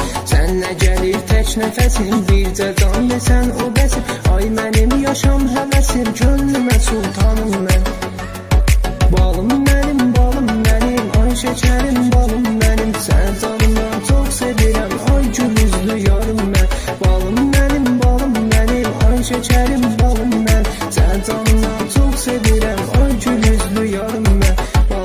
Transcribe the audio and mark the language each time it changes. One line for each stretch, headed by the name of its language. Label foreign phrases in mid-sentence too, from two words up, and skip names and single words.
Azerbaijani: Sənlə gəlir tək nəfəsim, bircə can desən o bəsim, ay mənim yaşam həvəsim, könlümə sultanım mən.
Turkish: Balım benim, ay şekerim balım benim, sen canımdan çok sevirəm, ay gül üzlü yarım ben. Balım benim, ay şekerim balım ben, sen canımdan çok sevirəm, ay gül üzlü yarım ben.